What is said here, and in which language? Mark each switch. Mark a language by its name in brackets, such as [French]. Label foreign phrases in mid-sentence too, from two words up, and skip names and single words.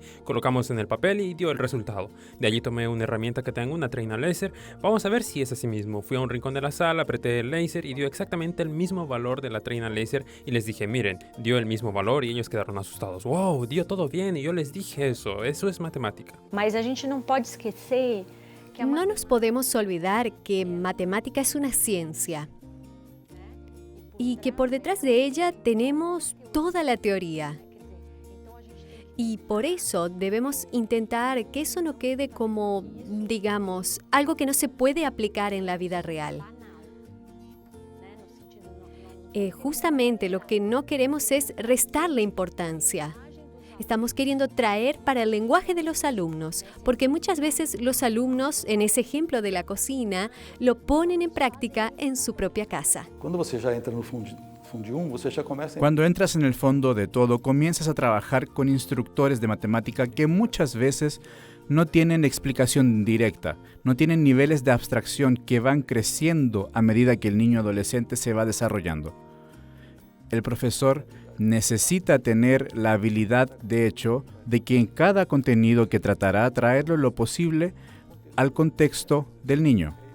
[Spanish] Colocamos en el papel y dio el resultado. De allí tomé una herramienta que tengo, una Treina Laser. Vamos a ver si es así mismo. Fui a un rincón de la sala, apreté el láser y dio exactamente el mismo valor de la Treina Laser, y les dije, miren, dio el mismo valor, y ellos quedaron asustados. ¡Wow! Dio todo bien, y yo les dije eso es matemática. [Portuguese] Mas a gente não pode esquecer [Spanish] No nos podemos olvidar que matemática es una ciencia y que por detrás de ella tenemos toda la teoría. Y por eso debemos intentar que eso no quede como, digamos, algo que no se puede aplicar en la vida real. Justamente lo que no queremos es restarle importancia. Estamos queriendo traer para el lenguaje de los alumnos, porque muchas veces los alumnos, en ese ejemplo de la cocina, lo ponen en práctica en su propia casa. [Portuguese] Cuando você já entra no Fundi 1, você já começa... [Spanish] Cuando entras en el fondo de todo, comienzas a trabajar con instructores de matemática que muchas veces no tienen explicación directa, no tienen niveles de abstracción que van creciendo a medida que el niño adolescente se va desarrollando. El profesor necesita tener la habilidad, de hecho, de que en cada contenido que tratará traerlo lo posible al contexto del niño.